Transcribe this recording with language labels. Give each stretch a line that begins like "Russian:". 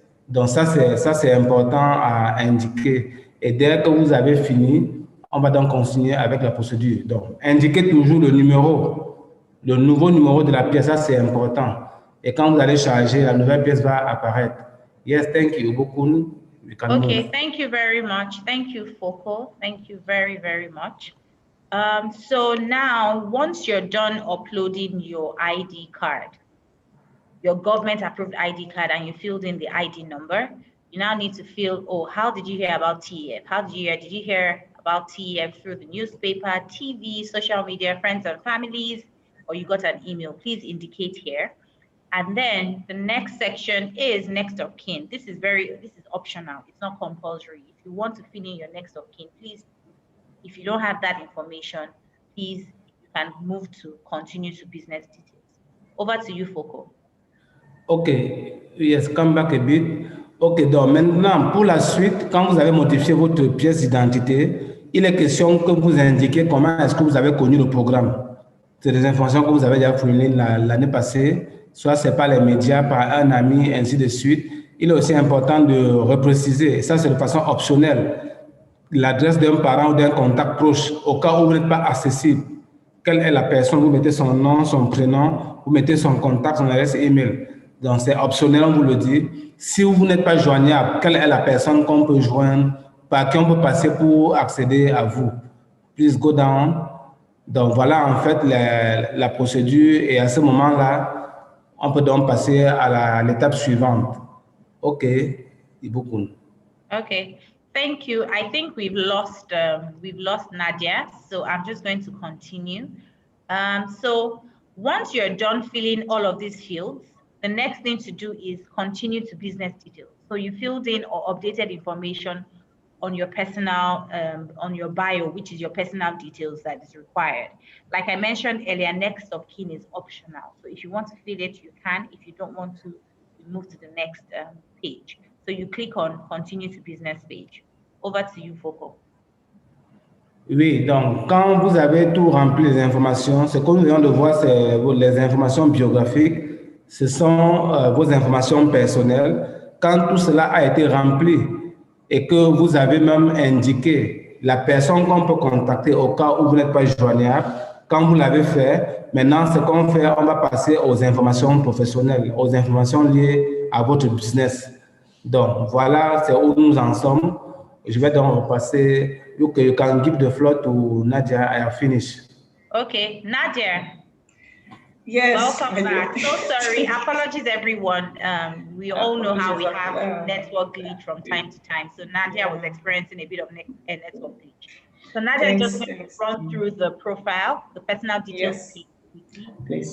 French: Donc ça c'est important à indiquer. Et dès que vous avez fini, on va donc continuer avec la procédure. Donc, indiquez toujours le nouveau numéro de la pièce, ça c'est important. Et quand vous allez charger, la nouvelle pièce va apparaître.
English: Yes, thank you. Beaucoup. Okay, thank you very much. Thank you, Foco. Thank you very, very much. So now, once you're done uploading your ID card, your government approved ID card, and you filled in the ID number, you now need to fill, oh, how did you hear about TEF? Did you hear about TEF through the newspaper, TV, social media, friends and families, or you got an email? Please indicate here. And then the next section is next of kin. This is optional. It's not compulsory. If you want to fill in your next of kin, please, if you don't have that information, please, you can move to continue to business details. Over to you, Foko. OK, yes, come back a bit.
French: OK, donc maintenant, pour la suite, quand vous avez modifié votre pièce d'identité, il est question que vous indiquiez comment est-ce que vous avez connu le programme. C'est des informations que vous avez déjà fournies l'année passée, soit c'est par les médias, par un ami, ainsi de suite. Il est aussi important de repréciser, et ça c'est de façon optionnelle, l'adresse d'un parent ou d'un contact proche, au cas où vous n'êtes pas accessible. Quelle est la personne? Vous mettez son nom, son prénom, vous mettez son contact, son adresse email. Donc c'est optionnel, on vous le dit. Si vous n'êtes pas joignable, quelle est la personne qu'on peut joindre, par qui on peut passer pour accéder à vous?
English: Please go down.
French: Donc voilà en fait la procédure, et à ce moment-là, on peut donc passer à l'étape suivante.
English: OK, Ibukun. Okay, thank you. I think we've lost Nadia, so I'm just going to continue. So once you're done filling all of these fields, the next thing to do is continue to business details. So you filled in or updated information on your personal, on your bio, which is your personal details that is required. Like I mentioned earlier, next of kin is optional. So if you want to fill it, you can. If you don't want to, you move to the next page. So you click on continue to business page. Over to you, Foko.
French: Oui, donc quand vous avez tout rempli les informations, ce que nous venons de voir, c'est les informations biographiques, ce sont vos informations personnelles. Quand tout cela a été rempli et que vous avez même indiqué la personne qu'on peut contacter au cas où vous n'êtes pas joignable, quand vous l'avez fait, maintenant ce qu'on fait, on va passer aux informations professionnelles, aux informations liées à votre business. Donc voilà, c'est où nous en sommes. Je vais donc repasser.
English: You can give the floor to Nadia. I have finished. Okay, Nadia. Yes. Welcome back. So sorry. Apologies, everyone. We all know how we have network glitch from time to time. So Nadia was experiencing a bit of a network glitch. So Nadia is just going to run through the profile, the personal details. Please.